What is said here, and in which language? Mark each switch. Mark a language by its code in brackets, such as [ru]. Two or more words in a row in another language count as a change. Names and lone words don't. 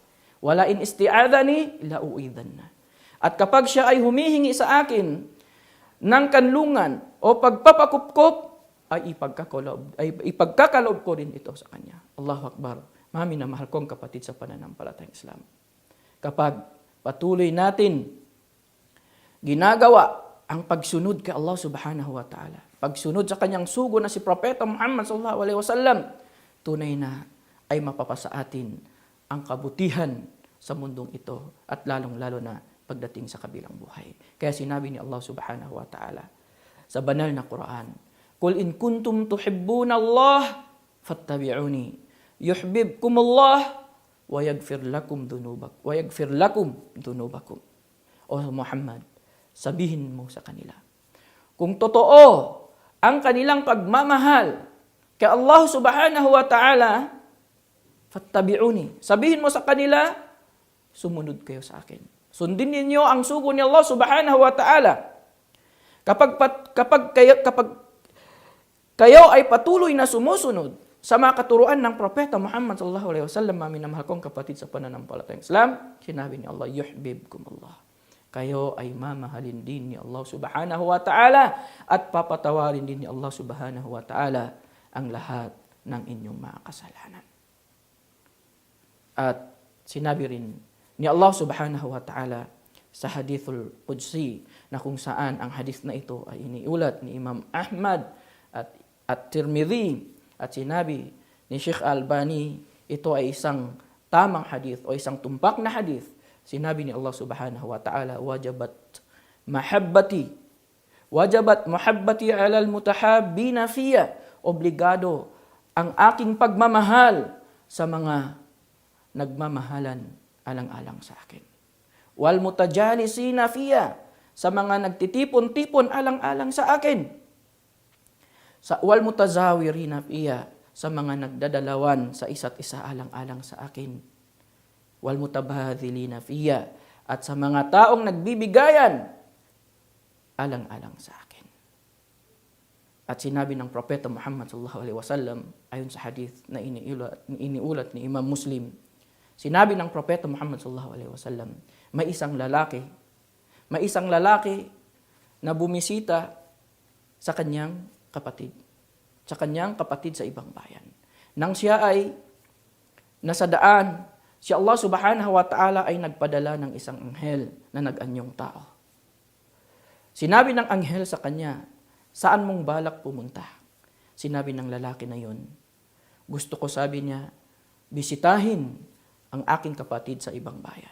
[ar] ولئن استعاذني لأعيذنه. At kapag siya ay humihingi sa akin ng kanlungan o pagpapakupkop, ay ipagkakalob ko rin ito sa kanya. [tl] Allahu Akbar. Mami na mahal kong kapatid sa pananampalatayang Islam. Kapag patuloy natin ginagawa ang pagsunod kay Allah [ar] سبحانه وتعالى, [tl] pagsunod sa kanyang sugo na si Propeta Muhammad [ar] صلى الله عليه وسلم, [tl] tunay na ay mapapasa atin ang kabutihan sa mundong ito at lalong-lalo na pagdating sa kabilang buhay. Kaya sinabi ni Allah [ar] سبحانه وتعالى [tl] sa banal na Quran, [ar] قل إن كنتم تحبون الله فاتبعوني يحببكم الله ويغفر لكم ذنوبكم. [tl] O Muhammad, sabihin mo sa kanila, kung totoo ang kanilang pagmamahal kay Allah [ar] سبحانه وتعالى, [tl] fattabi'uni. Sabihin mo sa kanila, sumunod kayo sa akin. Sundin ninyo ang sugo ni Allah [ar] سبحانه وتعالى. [tl] Kapag kayo ay patuloy na sumusunod sa mga katuruan ng Propeta Muhammad [ar] صلى الله عليه وسلم, [tl] minamahal kong kapatid sa pananampalatayang Islam, sinabi ni Allah, yuhibbukumullah. Kayo ay mamahalin din ni Allah [ar] سبحانه وتعالى [tl] at papatawarin din ni Allah [ar] سبحانه وتعالى [tl] ang lahat ng inyong mga kasalanan. At sinabi rin ni Allah [ar] سبحانه وتعالى [tl] sa [ar] الحديث القدسي [tl] na kung saan ang hadith na ito ay iniulat ni Imam Ahmad at Tirmidhi, at sinabi ni Sheikh Albani, ito ay isang tamang hadith o isang tumpak na hadith. Sinabi ni Allah [ar] سبحانه وتعالى, وجبت محبتي للمتحابين في. [tl] Obligado ang aking pagmamahal sa mga nagmamahalan alang-alang sa akin. [ar] والمتجالسين في, [tl] sa mga nagtitipon-tipon alang-alang sa akin. [ar] والمتزاورين في, [tl] sa mga nagdadalawan sa isa't isa alang-alang sa akin. [ar] والمتباذلين في, [tl] at sa mga taong nagbibigayan alang-alang sa akin. At sinabi ng Propeta Muhammad [ar] صلى الله عليه وسلم [tl] ayon sa hadith na iniulat ni Imam Muslim, sinabi ng Propeta Muhammad [ar] صلى الله عليه وسلم, [tl] may isang lalaki na bumisita sa kanyang kapatid sa ibang bayan. Nang siya ay nasa daan, si Allah [ar] سبحانه وتعالى [tl] ay nagpadala ng isang anghel na nag-anyong tao. Sinabi ng anghel sa kanya, saan mong balak pumunta? Sinabi ng lalaki na yun, gusto ko, sabi niya, bisitahin ang aking kapatid sa ibang bayan.